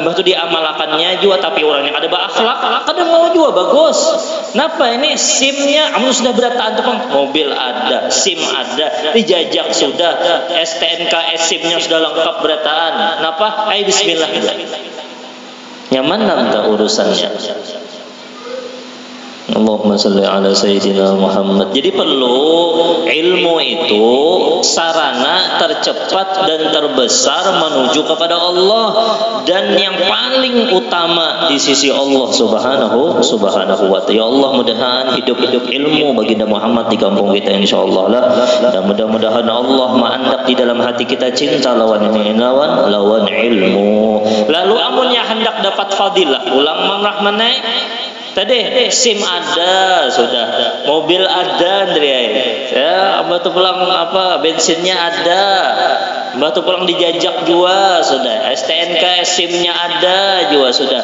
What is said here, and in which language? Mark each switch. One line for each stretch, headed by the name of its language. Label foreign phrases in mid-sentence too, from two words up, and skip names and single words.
Banjar: Mbah tu diamalkannya juga, tapi orang yang ada berakhlak, kadang mau juga bagus. Napa ini SIM-nya? Amun sudah berataan tu pang, mobil ada, SIM ada, dijajak sudah, STNK SIM-nya sudah lengkap berataan. Napa? Ayo bismillah. Nyaman tak urusannya?
Arabic: اللهم صل على سيدنا محمد.
Indonesian: Jadi perlu ilmu itu sarana tercepat dan terbesar menuju kepada Allah, dan yang paling utama di sisi Allah
Arabic: سبحانه وتعالى.
Banjar: Ya Allah, mudahan hidup-hidup ilmu baginda Muhammad di kampung kita insyaallah lah. Dan mudah-mudahan Allah mengandak di dalam hati kita cinta lawan ilmu. Lalu amunnya hendak dapat fadilah, ulang mamrahmanai tadi SIM ada sudah, mobil ada, ya, batu pulang apa bensinnya ada, batu pulang dijajak juga sudah, STNK SIM-nya ada juga sudah.